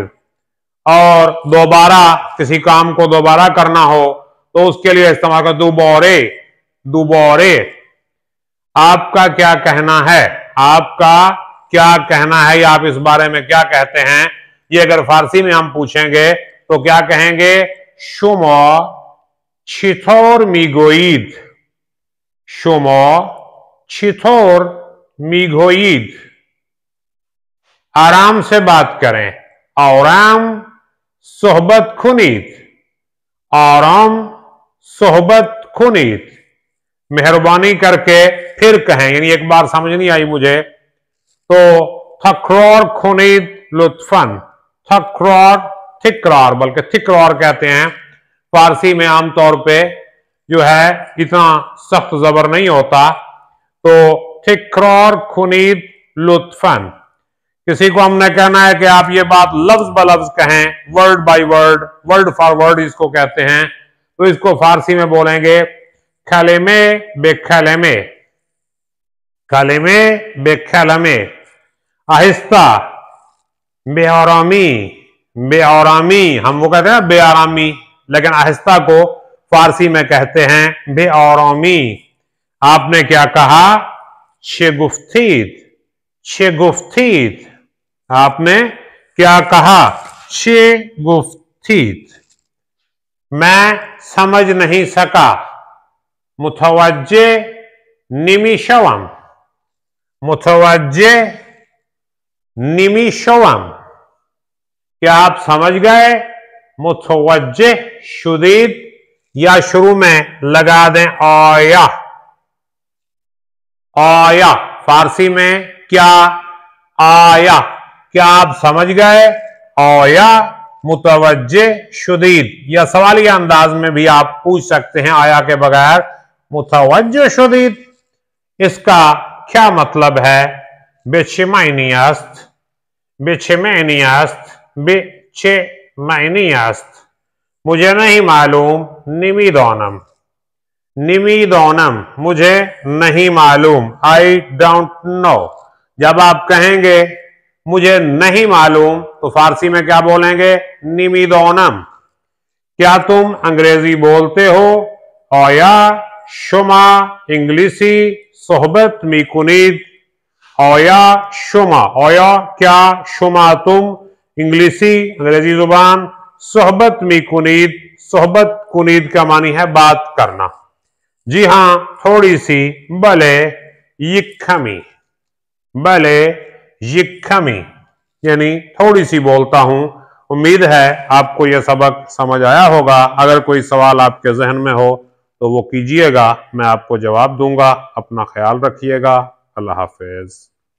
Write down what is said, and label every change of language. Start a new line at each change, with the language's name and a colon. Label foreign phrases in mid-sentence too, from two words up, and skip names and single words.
Urdu: اور دوبارہ کسی کام کو دوبارہ کرنا ہو تو اس کے لیے استعمال کر دوبارے۔ دوبارے۔ آپ کا کیا کہنا ہے؟ آپ کا کیا کہنا ہے، یا آپ اس بارے میں کیا کہتے ہیں؟ یہ اگر فارسی میں ہم پوچھیں گے تو کیا کہیں گے؟
Persian: شما چطور میگویید؟ شما چطور میگویید؟
Urdu: آرام سے بات کریں،
Persian: آرام صحبت کنید۔ آرام صحبت کنید۔
Urdu: مہربانی کر کے پھر کہیں، یعنی ایک بار سمجھ نہیں آئی مجھے تو
Persian: تکرار کنید لطفاً۔
Urdu: تکرار بلکہ تکرار کہتے ہیں فارسی میں، عام طور پہ جو ہے اتنا سخت زبر نہیں ہوتا، تو
Persian: تکرار کنید لطفاً۔
Urdu: کسی کو ہم نے کہنا ہے کہ آپ یہ بات لفظ بلفظ کہیں،
English: word by word, word for word
Urdu: اس کو کہتے ہیں، تو اس کو فارسی میں بولیں گے
Persian: کلمے بے کلمے۔ کلمے بے کلمے۔ آہستہ، بے آرامی۔ بے آرامی،
Urdu: ہم وہ کہتے ہیں بے آرامی، لیکن آہستہ کو فارسی میں کہتے ہیں بے آرامی۔ آپ نے کیا کہا؟
Persian: چه گفتید؟ چه گفتید؟
Urdu: آپ نے کیا کہا؟
Persian: چه گفتید؟
Urdu: میں سمجھ نہیں سکا،
Persian: متوجہ نمی شوم۔ متوجہ نمی شوم۔
Urdu: کیا آپ سمجھ گئے؟
Persian: متوجہ شدید،
Urdu: یا شروع میں لگا دیں آیا۔ آیا فارسی میں کیا؟ آیا۔ کیا آپ سمجھ گئے؟
Persian: آیا متوجہ شدید،
Urdu: یا سوالیہ انداز میں بھی آپ پوچھ سکتے ہیں آیا کے بغیر،
Persian: متوجہ شدید،
Urdu: اس کا کیا مطلب ہے؟
Persian: به چه معنی است؟ به چه معنی است؟ به چه معنی است؟
Urdu: مجھے نہیں معلوم،
Persian: نمیدانم۔ نمیدانم،
Urdu: مجھے نہیں معلوم،
English: I don't know۔
Urdu: جب آپ کہیں گے مجھے نہیں معلوم تو فارسی میں کیا بولیں گے؟ نمیدانم۔ کیا تم انگریزی بولتے ہو؟
Persian: آیا شما انگلیسی صحبت میکنید؟ آیا شما، آیا کیا شما تم انگلیسی انگریزی زبان صحبت میکنید؟ صحبت کنید
Urdu: کا معنی ہے بات کرنا۔ جی ہاں تھوڑی سی،
Persian: بلے یک کمی۔ بلے یک کمی
Urdu: یعنی تھوڑی سی بولتا ہوں۔ امید ہے آپ کو یہ سبق سمجھ آیا ہوگا۔ اگر کوئی سوال آپ کے ذہن میں ہو تو وہ کیجئے گا، میں آپ کو جواب دوں گا۔ اپنا خیال رکھیے گا۔ اللہ حافظ۔